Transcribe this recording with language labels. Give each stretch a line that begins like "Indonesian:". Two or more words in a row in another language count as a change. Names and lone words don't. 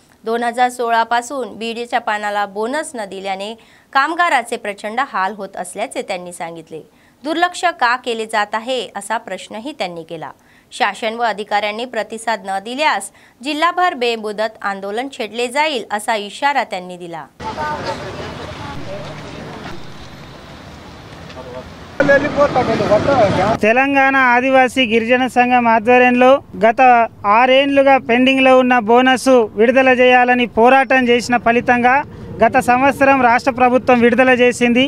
Marathi: 2016 पासून बीडीच्या पानाला बोनस न दिल्याने कामगाराचे प्रचंड हाल होत असल्याचे त्यांनी सांगितले। दुर्लक्ष का केले जात आहे असा प्रश्नही त्यांनी केला। शासन व अधिकाऱ्यांनी प्रतिसाद न दिल्यास जिल्हाभर बेमुदत आंदोलन छेडले जाईल असा इशारा त्यांनी दिला।
Telugu: తెలంగాణ ఆదివాసీ గిరిజన సంఘం ఆధ్వర్యంలో గత 6 ఏళ్లుగా పెండింగ్లో ఉన్న బోనస్ విడుదల చేయాలని పోరాటం చేసిన ఫలితంగా గత సంవత్సరం రాష్ట్ర ప్రభుత్వం విడుదల చేసింది।